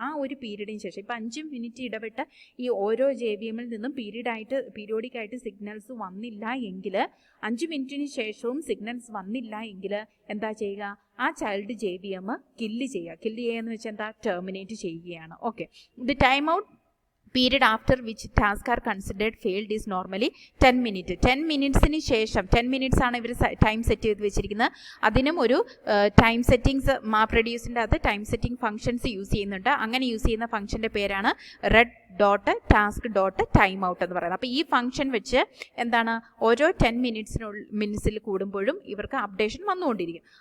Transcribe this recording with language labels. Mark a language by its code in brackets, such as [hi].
[ml] ആ ഒരു പീരീഡിന് ശേഷം ഇപ്പോൾ 5 മിനിറ്റ് ഇടവിട്ട് ഈ ഓരോ JVMൽ നിന്നും പീരിയോഡിക്കായിട്ട് സിഗ്നൽസ് വന്നില്ല എങ്കിൽ 5 മിനിറ്റിന് ശേഷവും സിഗ്നൽസ് വന്നില്ല എങ്കിൽ എന്താ ചെയ്യുക, ആ ചൈൽഡ് JVM കില്ല് ചെയ്യുക എന്ന് വെച്ചാൽ എന്താ, ടെർമിനേറ്റ് ചെയ്യുകയാണ്. [en] Okay, the time out period after which task are considered failed is normally 10 minutes. [ml] 10 മിനിറ്റ്സിന് ശേഷം 10 മിനിറ്റ്സ് ആണ് ഇവർ ടൈം സെറ്റ് ചെയ്ത് വെച്ചിരിക്കുന്നത്. അതിനും ഒരു ടൈം സെറ്റിങ്സ് മാപ്പ് റെഡ്യൂസിൻ്റെ അത് ടൈം സെറ്റിംഗ് ഫംഗ്ഷൻസ് യൂസ് ചെയ്യുന്നുണ്ട്. അങ്ങനെ യൂസ് ചെയ്യുന്ന ഫംഗ്ഷൻ്റെ പേരാണ് red.task.timeout എന്ന് പറയുന്നത്. അപ്പോൾ ഈ ഫംഗ്ഷൻ വെച്ച് എന്താണ്, ഓരോ 10 മിനിറ്റ്സിൽ കൂടുമ്പോഴും ഇവർക്ക് അപ്ഡേഷൻ വന്നുകൊണ്ടിരിക്കും.